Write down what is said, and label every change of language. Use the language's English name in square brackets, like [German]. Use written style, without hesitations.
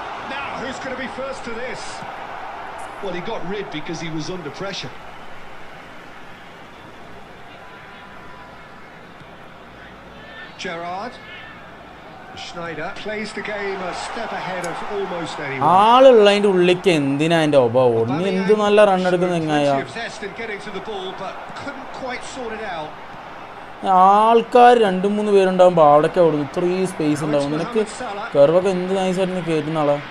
[English] Now, who's going to be first to this? Well, he got rid because he was under pressure. Gerrard. Schneider plays the game a step ahead of almost anyone. [Malayalam] ആളുള്ളതിൻ്റെ ഉള്ളിലേക്ക് എന്തിനാ എൻ്റെ ഒബാവോട്? നീ എന്ത് നല്ല run എടുക്കുന്ന എങ്ങായ? [English] Plenty of zest in getting to the ball, but couldn't quite sort it out. [Malayalam] ആൾക്കാർ 2-3 പേരുണ്ടാകുമ്പോൾ അവിടേക്ക് ഓടുന്നു, ഇത്രയും സ്പേസ് ഉണ്ടാവും. നിനക്ക് കർവൊക്കെ എന്ത് നൈസായിട്ട് നീ കയറ്റുന്ന ആളാ.